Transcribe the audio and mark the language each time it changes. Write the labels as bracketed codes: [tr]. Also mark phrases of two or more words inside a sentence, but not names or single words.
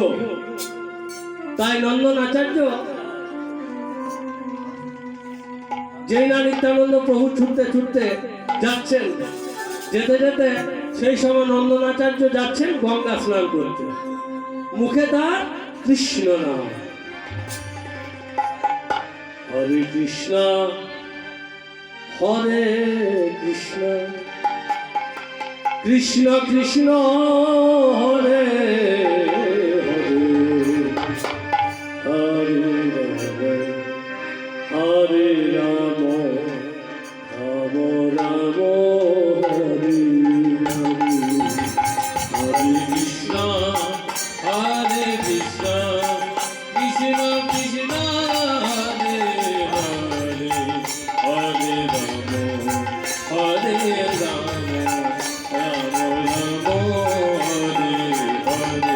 [bn] তাই নন্দন আচার্য যেই না নিত্যানন্দ প্রভু ছুটতে ছুটতে যাচ্ছেন, যেতে যেতে সেই সময় নন্দন আচার্য যাচ্ছেন গঙ্গা স্নান করতে, মুখে তার কৃষ্ণ নাম, [sa] হরে কৃষ্ণ হরে কৃষ্ণ কৃষ্ণ কৃষ্ণ হরে হরে হরে রাম রাম হরে Hare Krishna, Hare Krishna, Krishna Krishna, Hare Hare, Hare Rama, Hare Rama, Rama Rama, Hare Hare.